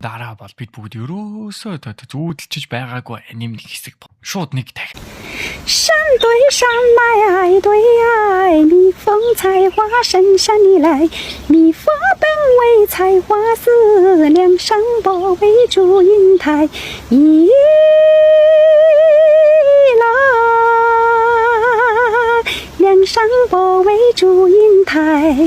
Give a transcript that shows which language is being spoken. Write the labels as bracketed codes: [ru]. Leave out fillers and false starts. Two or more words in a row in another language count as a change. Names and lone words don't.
[mn] дараа бол бид бүгд ерөөсөө зүүдэлчиж байгаагүй анимын хэсэг шууд нэг таг. [zh] 山对山来爱对爱，蜜蜂采花深山里来，蜜蜂本为采花丝，梁山伯为祝英台，一来梁山伯为祝英台。